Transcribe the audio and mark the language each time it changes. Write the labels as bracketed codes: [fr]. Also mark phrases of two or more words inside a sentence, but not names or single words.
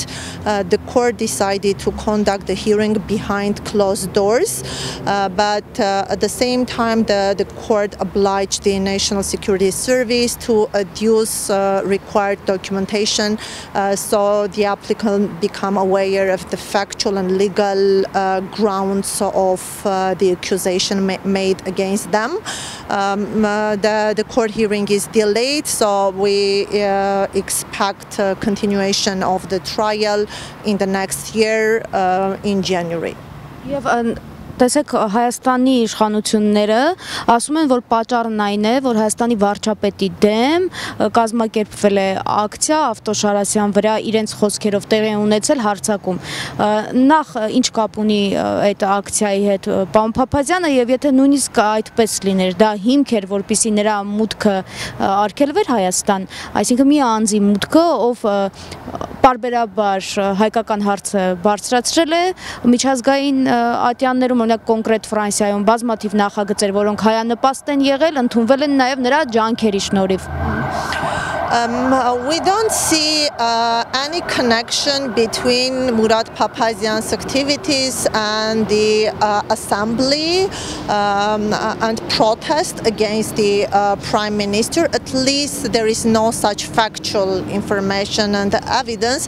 [en] The court decided to conduct the hearing behind closed doors, but at the same time the court obliged the National Security Service to adduce required documentation so the applicant become aware of the factual and legal grounds of the accusation made against them. The court hearing is delayed, so we expect continuation of the trial in the next year in January. [hy] Տեսեք, Հայաստանի իշխանությունները ասում են, որ պատճառն այն է, որ Հայաստանի վարչապետի դեմ կազմակերպվել է ակցիա Ավտոշարասյան վրա իրենց խոսքերով տեղի ունեցել հարձակում։ Նախ ինչ կապ ունի այդ ակցիայի հետ պարոն Փափազյանը, եւ եթե նույնիսկ այդպես լիներ, դա հիմք էր, որպեսզի նրա մուտքը արգելվեր Հայաստան, այսինքն մի անձի մուտքը, ով պարբերաբար հայկական հարցը բարձրացրել է միջազգային ատյաններում, օրինակ կոնկրետ Ֆրանսիայում բազմաթիվ նախագծեր, որոնք հայանպաստ են եղել, ընդունվել են նաև նրա ջանքերի շնորհիվ։ [en] We don't see any connection between Mourad Papazyan's activities and the assembly and protest against the Prime Minister. At least there is no such factual information and evidence.